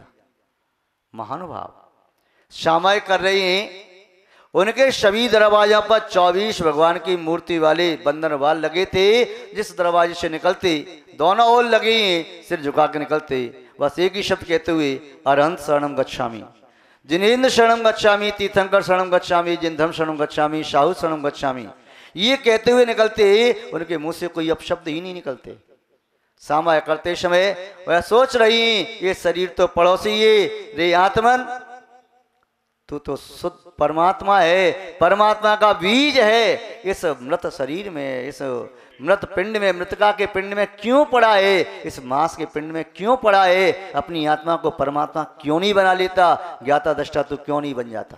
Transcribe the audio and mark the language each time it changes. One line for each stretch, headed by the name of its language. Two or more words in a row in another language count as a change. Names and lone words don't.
Hindi: महानुभाव, सामायिक कर रही हैं, उनके सभी दरवाजा पर 24 भगवान की मूर्ति वाले बंधन वाल लगे थे। जिस दरवाजे से निकलते दोनों ओर लगे हैं, सिर झुका के निकलते, बस एक ही शब्द कहते हुए
Pali: अरहंत शरणम गच्छामि, जिनेन्द्र शरणम गच्छामि, तीर्थंकर शरणम गच्छामि, जिनधम शरणम गच्छामि, साहू शरणम गच्छामि,
Hindi: ये कहते हुए निकलते, उनके मुंह से कोई अपशब्द ही नहीं निकलते। सामायिक करते समय वह सोच रही ये शरीर तो पड़ोसी है, रे आत्मन तू तो शुद्ध परमात्मा है, परमात्मा का बीज है, इस मृत शरीर में, इस मृत पिंड में, मृतका के पिंड में क्यों पड़ा है, इस मांस के पिंड में क्यों पड़ा है, अपनी आत्मा को परमात्मा क्यों नहीं बना लेता, ज्ञाता दृष्टा तू क्यों नहीं बन जाता।